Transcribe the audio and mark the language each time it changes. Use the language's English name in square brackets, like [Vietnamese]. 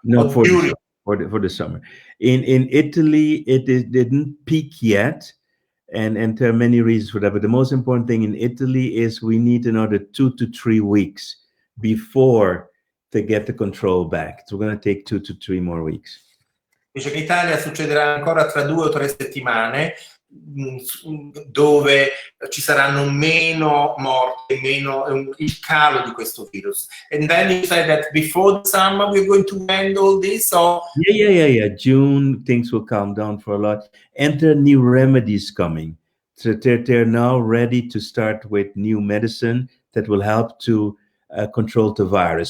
[English] No, for the summer. In Italy, it didn't peak yet, and there are many reasons for that. But the most important thing in Italy is we need another 2 to 3 weeks before to get the control back. So we're going to take 2 to 3 more weeks. [Italian] Dice che in Italia succederà ancora tra 2 o 3 settimane, dove ci saranno meno morti, meno il calo di questo virus. [English] And then you say that before the summer we're going to end all this, or yeah. June things will calm down for a lot, and there are new remedies coming. So they're now ready to start with new medicine that will help to control the virus.